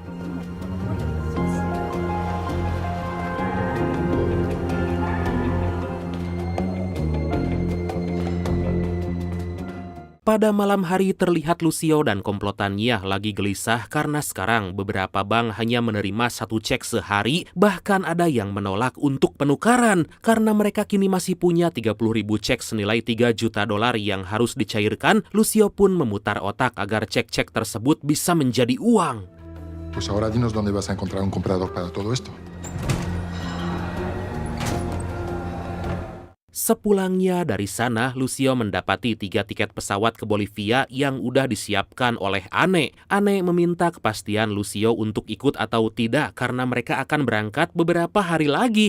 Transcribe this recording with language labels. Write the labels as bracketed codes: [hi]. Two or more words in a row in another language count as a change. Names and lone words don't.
[id] Pada malam hari terlihat Lucio dan komplotannya lagi gelisah karena sekarang beberapa bank hanya menerima 1 cek sehari, bahkan ada yang menolak untuk penukaran karena mereka kini masih punya 30.000 cek senilai $3 juta yang harus dicairkan. Lucio pun memutar otak agar cek-cek tersebut bisa menjadi uang. [es] Pues ahora dinos dónde vas a encontrar un comprador para todo esto. [id] Sepulangnya dari sana, Lucio mendapati 3 tiket pesawat ke Bolivia yang udah disiapkan oleh Anne. Anne meminta kepastian Lucio untuk ikut atau tidak karena mereka akan berangkat beberapa hari lagi.